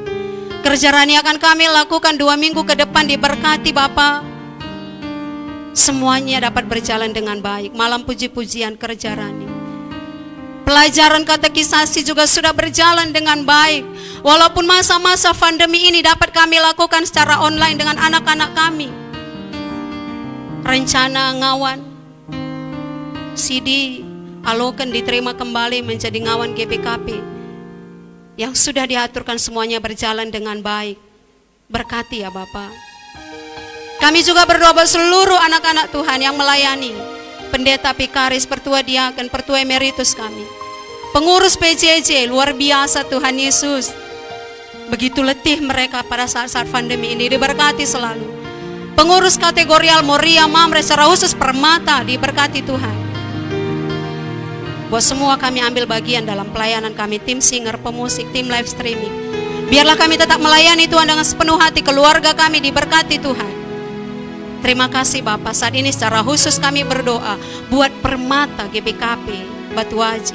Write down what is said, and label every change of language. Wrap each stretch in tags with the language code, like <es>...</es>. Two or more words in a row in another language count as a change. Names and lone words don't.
<id>Kerjaan yang akan kami lakukan 2 minggu ke depan diberkati Bapak. Semuanya dapat berjalan dengan baik. Malam puji-pujian kerjaan. Pelajaran katekisasi juga sudah berjalan dengan baik. Walaupun masa-masa pandemi ini dapat kami lakukan secara online dengan anak-anak kami. Rencana ngawan CD Aloken diterima kembali menjadi ngawan GBKP. Yang sudah diaturkan semuanya berjalan dengan baik. Berkati ya Bapak. Kami juga berdoa buat seluruh anak-anak Tuhan yang melayani. Pendeta Pikaris, pertua diaken, pertua emeritus kami. Pengurus PJJ, luar biasa Tuhan Yesus. Begitu letih mereka pada saat-saat pandemi ini, diberkati selalu. Pengurus kategorial Moria Mamre secara khusus Permata, diberkati Tuhan. Buat semua kami ambil bagian dalam pelayanan kami, tim singer, pemusik, tim</id> <en>live streaming.</en> <id>Biarlah kami tetap melayani Tuhan dengan sepenuh hati, keluarga kami diberkati Tuhan. Terima kasih Bapak, saat ini secara khusus kami berdoa buat Permata GBKP Batu Aji.</id>